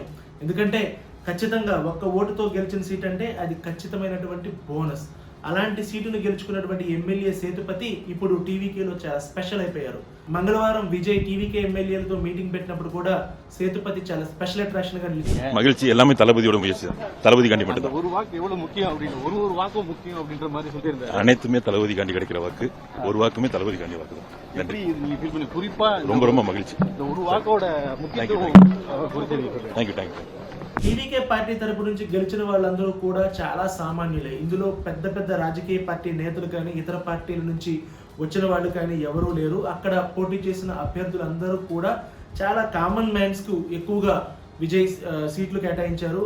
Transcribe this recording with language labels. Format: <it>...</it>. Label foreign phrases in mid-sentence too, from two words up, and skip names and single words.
<te>ఎందుకంటే ఖచ్చితంగా ఒక్క ఓటుతో గెలిచిన సీట్ అంటే అది ఖచ్చితమైనటువంటి బోనస్. అలాంటి సీటును గెలుచుకున్నటువంటి ఎమ్మెల్యే సేతుపతి ఇప్పుడు టీవీకేలో చాలా స్పెషల్ అయిపోయారు. మంగళవారం విజయ్ టీవీకే ఎమ్మెల్యేలతో మీటింగ్ పెట్టినప్పుడు కూడా సేతుపతి చాలా</te> <en>special attraction</en> <te>గా నిలిచారు.</te> <ta>மகிழ்ச்சி எல்லாமே தளபதியோட முயற்சி தான். தளபதி காண்டி மட்டும் ஒரு வாக்கு எவ்வளவு முக்கியம் அப்படின்னு ஒரு வாக்கு முக்கியம் அப்படின்ற மாதிரி சொல்லியிருந்தாரு. அனைத்துமே தளபதி காண்டி கிடைக்கிற வாக்கு, ஒரு வாக்குமே தளபதி காண்டி வாக்கு தான். எப்படி நீங்க ஃபீல் பண்ணி குறிப்பா ரொம்ப மகிழ்ச்சி. இந்த ஒரு வாக்கோட முக்கியத்துவம்</ta> <en>thank you.</en> <te>టీవీకే పార్టీ తరపు నుంచి గెలిచిన వాళ్ళందరూ కూడా చాలా సామాన్యులే. ఇందులో పెద్ద పెద్ద రాజకీయ పార్టీ నేతలు కానీ ఇతర పార్టీల నుంచి వచ్చిన వాళ్ళు కానీ ఎవరూ లేరు. అక్కడ పోటీ చేసిన అభ్యర్థులందరూ కూడా చాలా</te> <en>common mans</en> <te>కు ఎక్కువగా విజయ్ సీట్లు కేటాయించారు.</te>